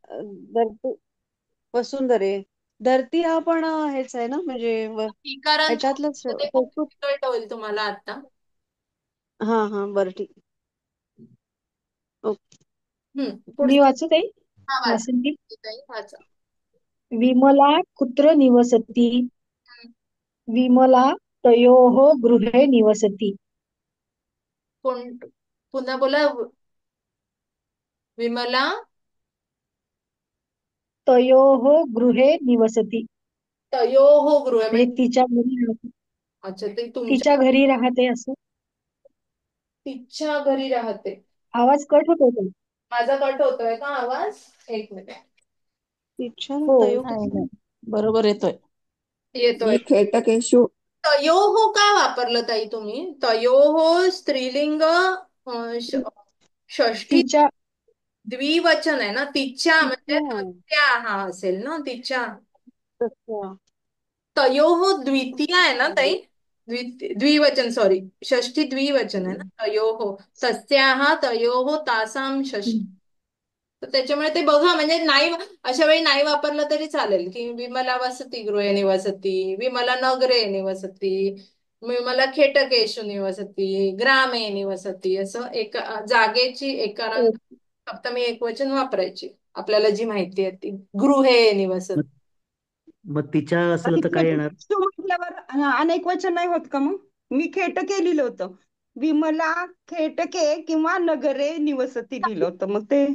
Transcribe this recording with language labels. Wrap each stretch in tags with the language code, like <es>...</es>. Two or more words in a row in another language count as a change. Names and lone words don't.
<mr>धरती वसुंधरे. धरती हा पण हेच आहे ना म्हणजे इकारांचं ह्याच्यातलंच ते खूप डिफिकल्ट होईल तुम्हाला आता. हा हा बरं ठीक. ओके. मी वाचू ताई हा वाचा. वासंती. वाचा.</mr> <sa>विमला कुत्र निवसती विमला तयोः गृहे निवसती.</sa> <mr>कोण पुन्हा बोला. विमला</mr> <sa>तयोः गृहे निवसती तयोः गृहे</sa> <mr>म्हणजे म्हणजे तिच्या घरी राहते. अच्छा ते तुमच्या तिच्या घरी राहते असं. तिच्या घरी राहते. आवाज कट होतोय का? माझा कट होतोय का आवाज? एक मिनिट. इच्छा हो तयो नाही नाही बरोबर येतोय. येतोय. खेटकेषु. तयोः का वापरलं ताई तुम्ही? तयोः स्त्रीलिंग षष्ठी तिच्या द्विवचन आहे ना. तिच्या म्हणजे तिच्या त्या हा असेल ना तिच्या. तस्या. तयोः द्वितीय आहे ना ताई. द्विवचन सॉरी षष्ठी द्विवचन आहे ना तयोः.</mr> <sa>तस्याः तयोः तासाम षष्ठी.</sa> <mr>तर त्याच्यामुळे ते बघा म्हणजे नाही अशा वेळी नाही वापरलं तरी चालेल की</mr> <sa>विमला वसती गृहे निवसती, विमला नगरे निवसती, विमला खेटकेषु निवसती, ग्रामे निवसती</sa> <mr>असं एक जागेची एकारांत सप्तमी एकवचन वापरायची. आपल्याला जी माहिती आहे ती.</mr> <sa>गृहे निवसती.</sa> <mr>मग तिच्या असलं आणि तर काय येणार? खेटकेषु म्हटल्यावर अनेक वचन नाही होत का मग? मी खेटके लिहिलं होतं. विमला खेटके किंवा</mr> <sa>नगरे निवसती</sa> <mr>लिहिलं होतं मग ते.</mr>